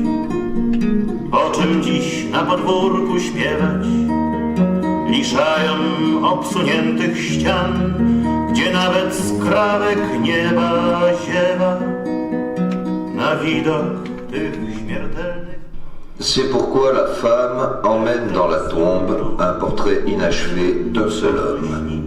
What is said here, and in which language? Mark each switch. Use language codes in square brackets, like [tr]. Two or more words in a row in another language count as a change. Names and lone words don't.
[pl] O czym dziś na podwórku śpiewać, liszają obsuniętych ścian, gdzie nawet skrawek nieba ziewa na widok tych śmiertelnych. [fr] C'est pourquoi la femme emmène dans la tombe un portrait inachevé d'un seul homme.